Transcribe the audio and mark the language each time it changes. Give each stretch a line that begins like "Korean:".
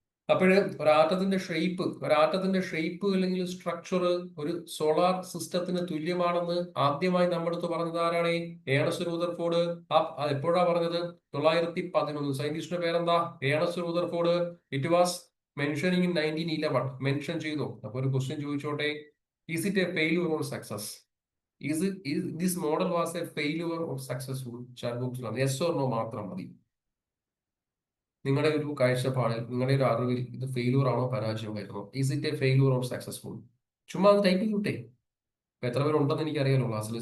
Malayalam: അപ്പോഴ് ഒരാറ്റത്തിന്റെ ഷേപ്പ് അല്ലെങ്കിൽ സ്ട്രക്ചർ ഒരു സോളാർ സിസ്റ്റത്തിന് തുല്യമാണെന്ന് ആദ്യമായി നമ്മുടെ അടുത്ത് പറഞ്ഞത് ആരാണ്? Ernest Rutherford. അത് എപ്പോഴാ പറഞ്ഞത്? 911. സയന്റിസ്റ്റിന്റെ പേരെന്താ?
English: Ernest Rutherford. It was mentioning in 1911. Mention ചെയ്തു.
Malayalam: അപ്പൊ ഒരു ക്വസ്റ്റ്യൻ ചോദിച്ചോട്ടെ,
English: Is it a failure or success? Is this model was a failure or successful? Chat box yes or no
Malayalam: മാത്രം മതി. നിങ്ങളുടെ ഒരു കാഴ്ചപ്പാടിൽ, നിങ്ങളുടെ ഒരു അറിവിൽ ഇത് ഫെയിലൂർ ആണോ പരാജയമായിരുന്നോ?
English: Is it a failure or successful?
Malayalam: ചുമ്മാ അത് ടൈപ്പ് ചെയ്യൂട്ടെ. ഇപ്പൊ എത്ര പേരുണ്ടെന്ന് എനിക്കറിയാലോ ക്ലാസ്സിൽ.